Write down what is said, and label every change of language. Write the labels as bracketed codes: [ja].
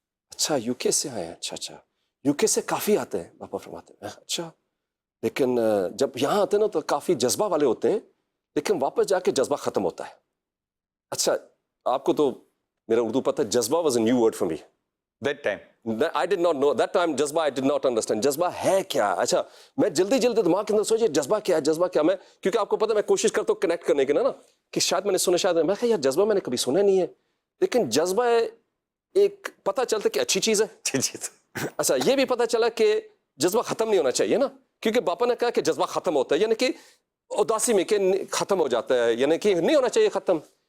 [ur] اچھا یو کے سے آئے ہیں, اچھا یو کے سے کافی آتے ہیں, باپا فرماتے ہیں. اچھا لیکن جب یہاں آتے ہیں نا تو کافی جذبہ والے ہوتے ہیں, لیکن واپس جا کے جذبہ ختم ہوتا ہے. اچھا آپ کو تو میرا اردو پتہ ہے, جذبہ [en] Was a new word for me that time. I did not know that time جذبہ I did not understand. [ur] جذبہ ہے کیا؟ اچھا میں جلدی دماغ کے اندر سوچے جذبہ کیا ہے, میں کیونکہ آپ کو پتہ ہے میں کوشش کرتا ہوں کنیکٹ کرنے کے نا کہ شاید میں نے سنا, شاید میں کہا یار جذبہ میں نے کبھی سنا نہیں ہے, لیکن جذبہ ایک پتہ چلتا کہ اچھی چیز ہے. اچھا یہ بھی پتہ چلا کہ جذبہ ختم نہیں ہونا چاہیے نا, کیونکہ باپا نے کہا کہ جذبہ ختم ہوتا ہے, یعنی کہ اداسی میں کہ ختم ہو جاتا ہے, یعنی کہ نہیں ہونا چاہیے ختم.